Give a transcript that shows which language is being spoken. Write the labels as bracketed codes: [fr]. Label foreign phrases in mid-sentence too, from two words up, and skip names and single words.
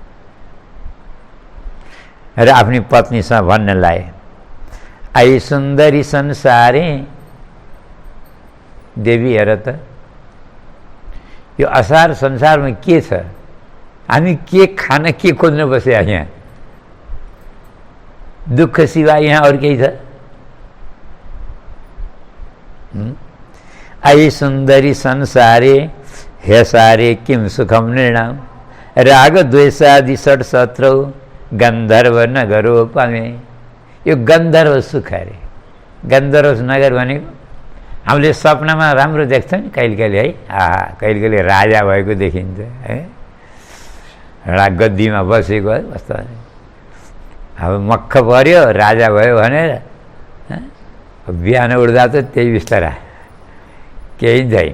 [ne] र आफ्नी पत्नीसँग भन्न लाए, [sa] आई सुन्दरी संसारे, [ne] देवी हेर त यो असार संसारमा के छ, हामी के खान के खोज्न बसे यहाँ, दुःख सिवाय यहाँ अरू केही छ? [sa] आई सुन्दरी संसारे हे सारे किम सुखम निर्णाम, राग द्वेषादि षट शत्रौ गन्धर्व नगरो पामे। [ne] यो गन्धर्व सुख अरे। गन्धर्व नगर भनेको हामीले सपनामा राम्रो देख्छौँ नि कहिले कहिले है, कहिले कहिले राजा भएको देखिन्छ है, एउटा गद्दीमा बसेको है कस्तो। अब मक्ख पर्यो राजा भयो भनेर बिहान उठ्दा त त्यही बिस्तारा, केही छैन।